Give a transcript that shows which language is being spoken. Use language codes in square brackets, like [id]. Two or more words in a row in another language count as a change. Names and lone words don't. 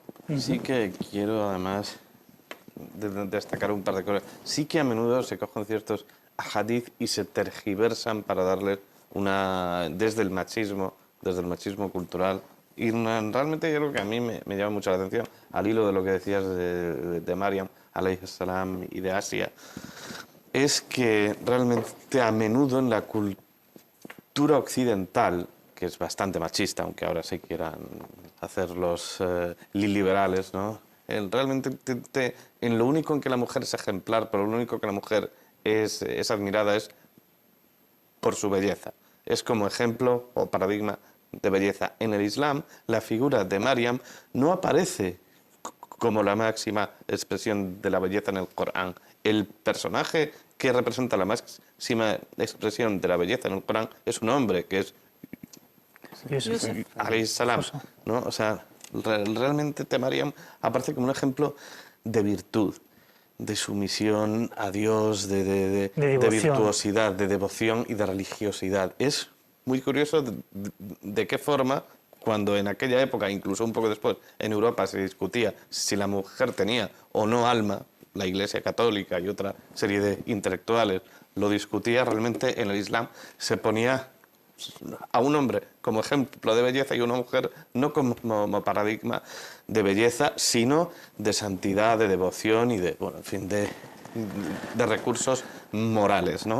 [es] Sí que quiero además destacar un par de cosas. Sí que a menudo se cogen ciertos hadith y se tergiversan para darle desde el machismo cultural. Y realmente yo creo que a mí me llama mucho la atención, al hilo de lo que decías de Maryam [ar] عليه السلام [es] y de Asia, es que realmente a menudo en la cultura occidental, que es bastante machista, aunque ahora se quieran hacer los liberales, ¿no? Realmente en lo único en que la mujer es ejemplar, pero lo único que la mujer es admirada es por su belleza. Es como ejemplo o paradigma de belleza. En el Islam, la figura de Maryam no aparece como la máxima expresión de la belleza en el Corán. El personaje que representa la máxima expresión de la belleza en el Corán es un hombre, que es [ar] عليه السلام, [es] ¿no? O sea, realmente Maryam aparece como un ejemplo de virtud, de sumisión a Dios, de virtuosidad, de devoción y de religiosidad. Es muy curioso de qué forma, cuando en aquella época, incluso un poco después, en Europa se discutía si la mujer tenía o no alma, la Iglesia Católica y otra serie de intelectuales lo discutía, realmente en el Islam se ponía a un hombre como ejemplo de belleza y una mujer no como paradigma de belleza, sino de santidad, de devoción y de, bueno, en fin, de recursos morales, ¿no?